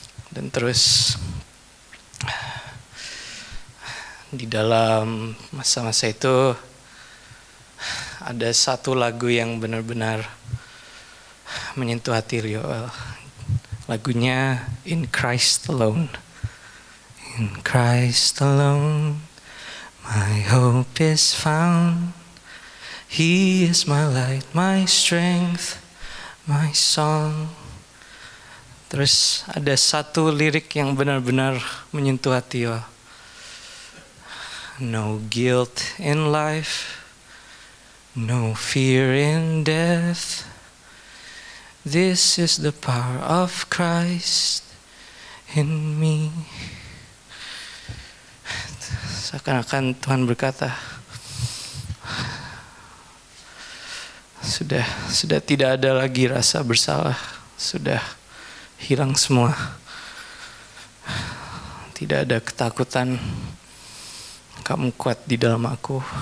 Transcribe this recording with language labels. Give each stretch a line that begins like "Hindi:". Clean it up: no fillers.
Indonesian: Dan terus di dalam masa-masa itu ada satu lagu yang benar-benar menyentuh hati Yoel. Lagunya In Christ Alone.
English: In Christ alone, my hope is found. He is my light, my strength, my song.
Indonesian: Terus ada satu lirik yang benar-benar menyentuh hati Yoel.
English: No guilt in life, no fear in death. This is the power of Christ in me.
Indonesian: Seakan-akan Tuhan berkata, sudah tidak ada lagi rasa bersalah, sudah hilang semua. Tidak ada ketakutan, kamu kuat di dalam aku.